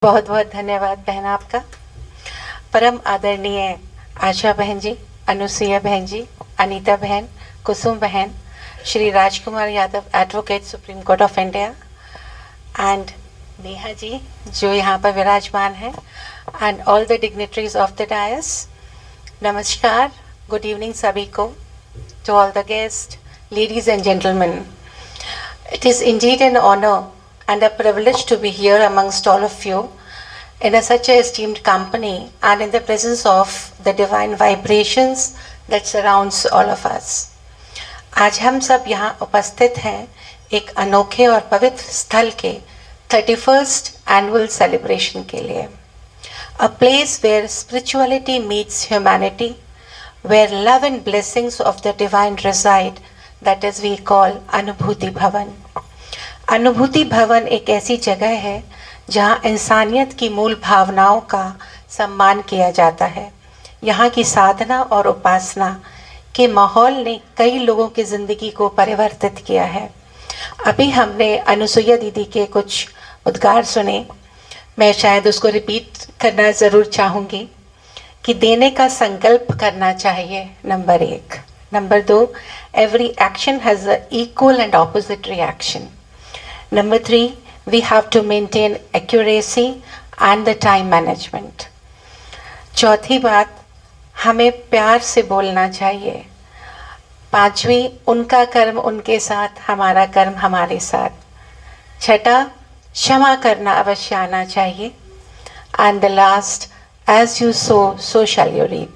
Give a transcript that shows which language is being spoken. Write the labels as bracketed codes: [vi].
[hi] बहुत बहुत धन्यवाद बहन आपका। परम आदरणीय आशा बहन जी, अनुसुईया बहन जी, अनीता बहन, कुसुम बहन, Shri Rajkumar Yadav advocate supreme court of India and Neha ji जो यहाँ पर विराजमान है, [en] And all the dignitaries of the dais. नमस्कार, good evening [hi] सभी को, [en] To all the guest, ladies and gentleman. It is indeed an honor and a privilege to be here amongst all of you in such a esteemed company and in the presence of the divine vibrations that surrounds all of us. [hi] आज हम सब यहाँ उपस्थित हैं एक अनोखे और पवित्र स्थल के [en] 31st annual celebration [hi] के लिए, [en] a place where spirituality meets humanity, where love and blessings of the divine reside, that is we call Anubhuti Bhavan. [hi] अनुभूति भवन एक ऐसी जगह है जहाँ इंसानियत की मूल भावनाओं का सम्मान किया जाता है। यहाँ की साधना और उपासना के माहौल ने कई लोगों की ज़िंदगी को परिवर्तित किया है। अभी हमने अनुसुईया दीदी के कुछ उद्गार सुने, मैं शायद उसको रिपीट करना ज़रूर चाहूँगी कि देने का संकल्प करना चाहिए, number 1। [en] Number 2, every action has an equal and opposite reaction. Number 3, we have to maintain accuracy and the time management. [hi] चौथी बात, हमें प्यार से बोलना चाहिए। 5वीं, उनका कर्म उनके साथ, हमारा कर्म हमारे साथ। 6, क्षमा करना अवश्य आना चाहिए। [en] And the last, As you sow, so shall you reap.